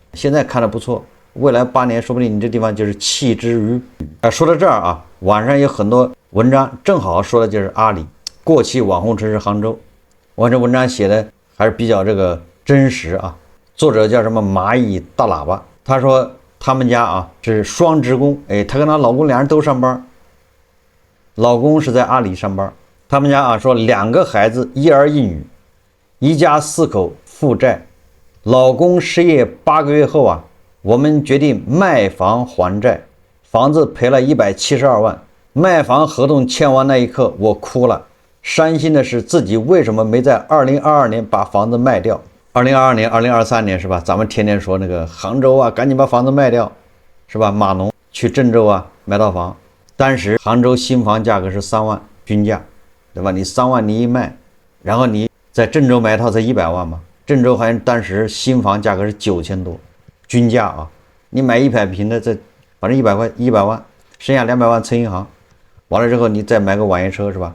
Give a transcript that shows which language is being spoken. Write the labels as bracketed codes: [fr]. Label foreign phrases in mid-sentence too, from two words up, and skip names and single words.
[zh] 現在看的不錯，未來8年说不定你這地方就是棄之於說到這兒啊，網上有很多文章正好說的就是阿里過氣網紅城市杭州。我這文章寫的還是比較這個真實啊，作者叫什麼蚂蟻大喇叭，他說他們家啊是雙職工，他跟他老公2人都上班， 老公是在阿里上班。他们家啊說2個孩子，1兒1女，一家4口負債。老公失業8個月後啊，我們決定賣房還債，房子賠了172萬。賣房合同簽完那一刻，我哭了。傷心的是自己為什麼沒在2022年把房子賣掉。2022年、2023年是吧？咱們天天說那個杭州啊，趕緊把房子賣掉，是吧？碼農去鄭州啊買套房，當時杭州新房價格是3萬均價，對吧？你3萬你一賣，然後你在鄭州買一套才100萬嘛。鄭州好像當時新房價格是9000多均價啊，你買100平的，這反正100萬，剩下200萬存銀行，完了之後你再買個網約車是吧？